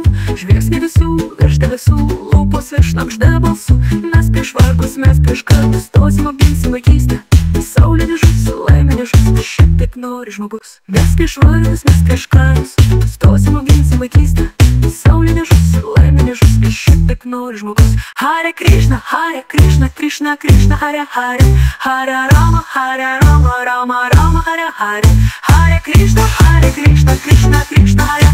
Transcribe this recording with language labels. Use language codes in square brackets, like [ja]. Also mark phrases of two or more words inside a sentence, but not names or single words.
[lt] Žvilgsnį visų, virš debesų, lūpos virš šnabžda balsų. Mes prieš vargus, mes prieš karus, stosim apginsim vaikystę. Saulė nežus, laimė nežus, šitaip nori žmogus. Mes prieš vargus, mes prieš karus, stosim apginsim vaikystę. Saulė nežus, laimė nežus, šitaip nori žmogus. [sa] Hare Krishna, Krishna, Krishna, Hare Hare. Hare Rama, Rama, Rama, Hare Hare. Hare Krishna, Krishna, Krishna,